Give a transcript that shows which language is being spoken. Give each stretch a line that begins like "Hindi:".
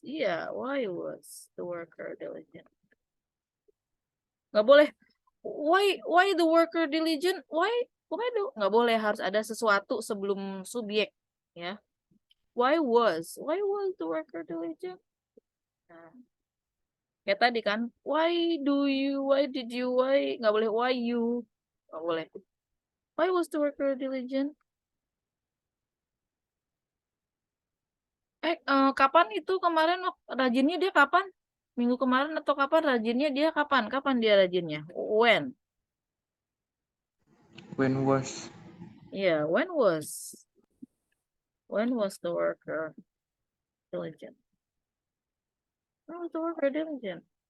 English: Iya, why was the worker diligent?
Indonesian: Nggak boleh.
English: Why the worker diligent?
Indonesian: Nggak boleh, harus ada sesuatu sebelum subjek, ya.
English: Why was the worker diligent?
Indonesian: Nah, kayak tadi kan,
English: why did you,
Indonesian: nggak boleh
English: why you, nggak boleh. Why was the worker diligent?
Indonesian: Kapan itu kemarin rajinnya dia kapan? Minggu kemarin atau kapan rajinnya dia kapan? Kapan dia rajinnya?
English: When? When was? Yeah, when was the worker diligent? When was the worker diligent?